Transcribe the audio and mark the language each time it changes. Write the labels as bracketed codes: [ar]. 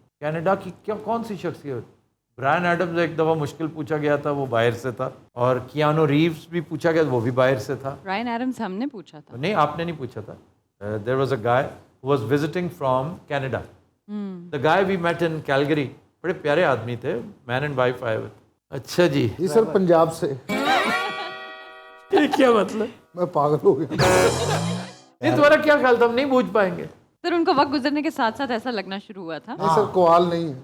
[ur] Canada کی کون سی شخصیت؟ برائن ایڈمز ایک دفعہ مشکل پوچھا گیا تھا, وہ باہر سے تھا. اور کیانو ریوز بھی پوچھا گیا, وہ بھی باہر سے تھا. رائن ایڈمز ہم نے پوچھا تھا. نہیں, آپ نے نہیں پوچھا تھا. [en] There was a guy who was visiting from Canada. The guy we met in Calgary. [ur] بڑے پیارے آدمی تھے, [en] man and wife [ur] آئے ہوئے. اچھا جی, جی سر پنجاب سے. یہ کیا مطلب؟ میں پاگل ہو گیا. نہیں, تمہارا کیا خیال تھا, ہم نہیں بوجھ پائیں گے. سر ان کو وقت گزرنے کے ساتھ ساتھ ایسا لگنا شروع ہوا تھا. نہیں سر کوال نہیں ہے.